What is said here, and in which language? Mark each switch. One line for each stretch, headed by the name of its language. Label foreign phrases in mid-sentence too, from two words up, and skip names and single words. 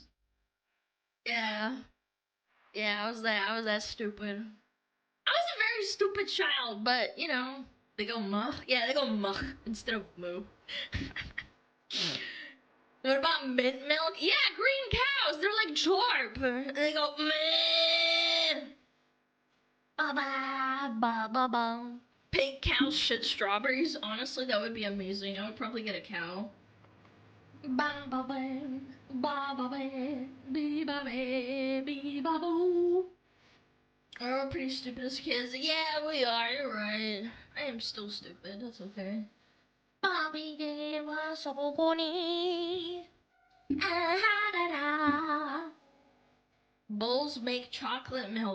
English: Yeah, yeah, I was that stupid. I was a very stupid child, but you know, they go muh. Yeah, they go muh instead of moo. What about mint milk? Yeah, green cows. They're like chorp. And they go meh. Ba ba ba ba ba. Pink cows shit strawberries. Honestly, that would be amazing. I would probably get a cow. Ba ba ba ba ba ba bee ba ba bee ba boo. We're pretty stupid as kids. Yeah, we are. You're right. I am still stupid. That's okay. Bobby gave us a pony. Bulls make chocolate milk.